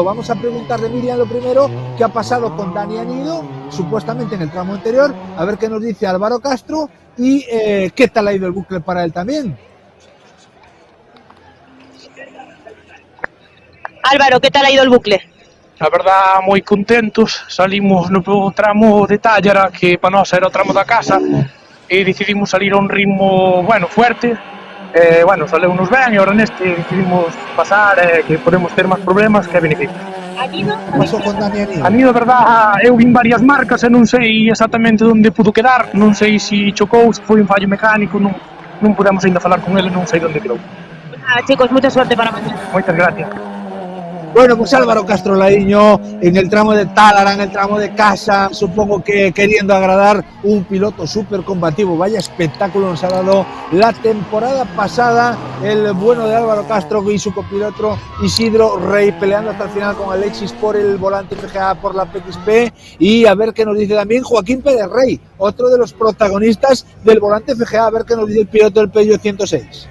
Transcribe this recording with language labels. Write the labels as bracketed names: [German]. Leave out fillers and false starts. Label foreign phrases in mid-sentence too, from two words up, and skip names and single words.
[Spanish] Vamos a preguntarle, Miriam, lo primero, qué ha pasado con Dani Anido, supuestamente en el tramo anterior, a ver qué nos dice Álvaro Castro y qué tal ha ido el bucle para él también. Álvaro, ¿qué tal ha ido el bucle? [Galician] A verdad, moi contentos. Salimos no tramo de Tállara, que para nós era o tramo da casa, e decidimos salir a un ritmo, [Spanish] bueno, fuerte. [Galician] Saleunos ben, e agora neste decidimos pasar, que podemos ter máis problemas que beneficios. Anido? Pasou con Dani Anido? Anido, verdad, eu vin varias marcas e non sei exactamente onde pudo quedar, non sei se chocou, se foi un fallo mecánico, non podemos ainda falar con ele, non sei onde quedou. [Spanish] Chicos, mucha suerte para mañana. [Galician] Moitas gracias. [Spanish] Bueno, pues Álvaro Castrolaíño en el tramo de Tálara, en el tramo de casa, supongo que queriendo agradar, un piloto súper combativo. Vaya espectáculo nos ha dado la temporada pasada el bueno de Álvaro Castro y su copiloto Isidro Rey, peleando hasta el final con Alexis por el volante FGA, por la PXP, y a ver qué nos dice también Joaquín Pérez Rey, otro de los protagonistas del volante FGA, a ver qué nos dice el piloto del Peugeot 106.